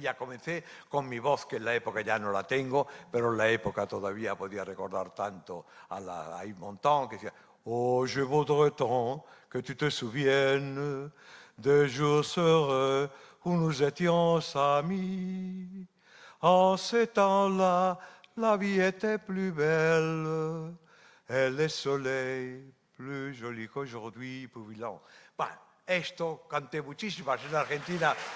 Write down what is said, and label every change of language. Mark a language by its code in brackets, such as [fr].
[es] Y ya comencé con mi voz, que en la época ya no la tengo, pero en la época todavía podía recordar tanto a Yves Montand, que decía: [fr] Oh, je voudrais tant que tu te souviennes de jours heureux où nous étions amis. En ce temps-là, la vie était plus belle et le soleil plus joli qu'aujourd'hui. [es] Bueno, esto canté muchísimas en Argentina.